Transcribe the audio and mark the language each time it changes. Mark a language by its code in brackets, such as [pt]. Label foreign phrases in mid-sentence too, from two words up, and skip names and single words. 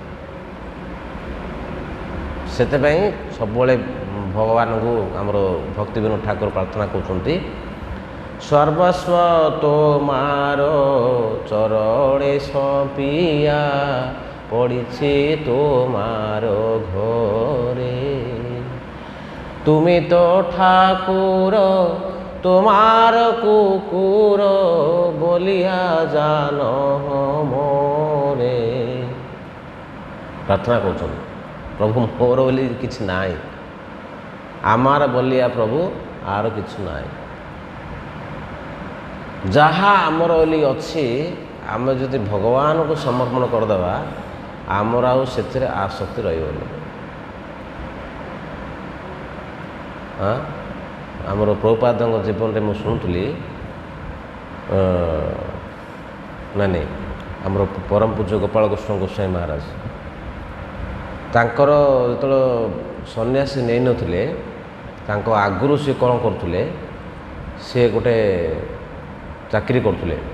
[or] ସେଥିପାଇଁ ସବୁବେଳେ ଭଗବାନଙ୍କୁ ଆମର ଭକ୍ତିବିନୋଦ ଠାକୁର ପ୍ରାର୍ଥନା କରୁଛନ୍ତି, [bn] সর্বস্ব তোমার চরণে সপিয়া পড়িছি তোমার ঘরে, তুমি তো ঠাকুর তোমার কুকুর বলিয়া জানো মোরে। প্রার্থনা করছেন প্রভু মোর বলি কিছু নাই, আমার বলিয়া প্রভু আর কিছু নাই, যাহা আমার বলি অছি [or] ଆମେ ଯଦି ଭଗବାନଙ୍କୁ ସମର୍ପଣ କରିଦେବା ଆମର ଆଉ ସେଥିରେ ଆସକ୍ତି ରହିବନି। ଆମର ପ୍ରଭୁପାଦଙ୍କ ଜୀବନରେ ମୁଁ ଶୁଣୁଥିଲି ନାଇଁ ଆମର ପରମ ପୂଜ୍ୟ ଗୋପାଳ କୃଷ୍ଣ ଗୋସ୍ୱାମୀ ମହାରାଜ ତାଙ୍କର ଯେତେବେଳେ ସନ୍ନ୍ୟାସୀ ନେଇନଥିଲେ ତାଙ୍କ ଆଗରୁ ସେ କ'ଣ କରୁଥିଲେ, ସେ ଗୋଟେ ଚାକିରି କରୁଥିଲେ।